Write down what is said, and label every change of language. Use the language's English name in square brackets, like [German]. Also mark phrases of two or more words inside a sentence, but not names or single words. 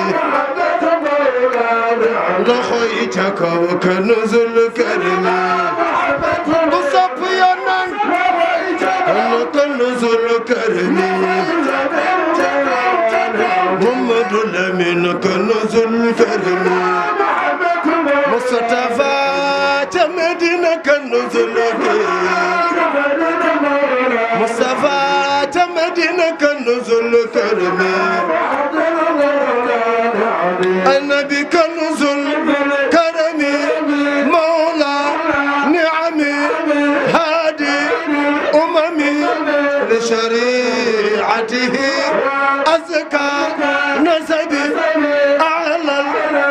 [Wolof] loxoy ca kaw [Arabic] كنز الكرم [Wolof] ku sopp Yonent [Arabic] كنز الكرم [Wolof] Muhammadu Lamin [Arabic] كنز الكرم Mustafa ca Medina كنز الكرم Mustafa ca Medina كنز الكرم النبي كنز الكرم مولى نعمي هادي أممي لشريعته أزكى نسبي أعلى